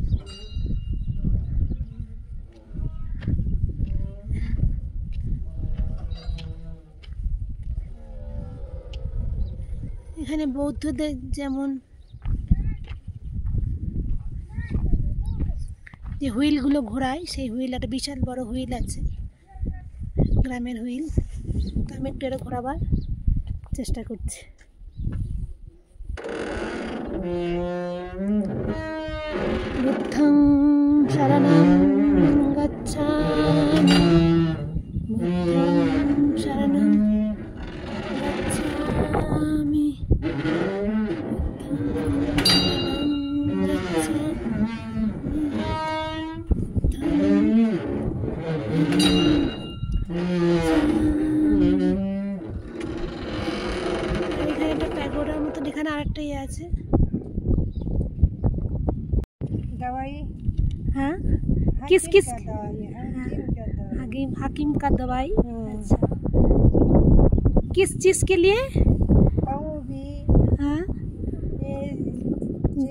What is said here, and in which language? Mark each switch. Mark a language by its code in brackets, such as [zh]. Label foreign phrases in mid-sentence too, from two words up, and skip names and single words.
[bn] এখানে বৌদ্ধদের যেমন যে হুইলগুলো ঘোরায়, সেই হুইল, একটা বিশাল বড় হুইল আছে, গ্রামের হুইল। তো আমি একটু এটা ঘোরাবার চেষ্টা করছি। [pi] বুদ্ধং শরণং গচ্ছামি, বুদ্ধং শরণং গচ্ছামি, [bn] এখানে একটা প্যাগোডার মতন এখানে আরেকটা ইয়ে আছে। [hi] दवाई हाँ किस किस हकीम का दवाई। हकीम का दवाई। अच्छा, किस चीज़ के लिए? पाँव भी, हाँ, ये